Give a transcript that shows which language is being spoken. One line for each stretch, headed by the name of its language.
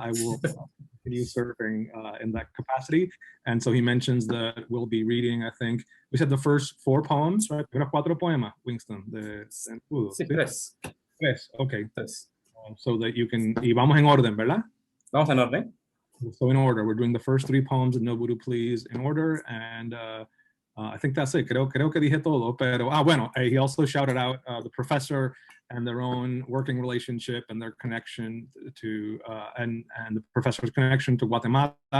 English: I will continue serving in that capacity. And so he mentions that we'll be reading, I think, we said the first 4 poems, right?
Spanish: Era 4 poemas, Wingston. Sí, 3.
English: 3, okay. 3. So that you can,
Spanish: y vamos en orden, ¿verdad? Vamos en orden.
English: So in order, we're doing the first 3 poems of No Voodoo Please in order, and I think that's it.
Spanish: Creo que dije todo, pero bueno,
English: he also shouted out the professor and their own working relationship and their connection to, and the professor's connection to Guatemala.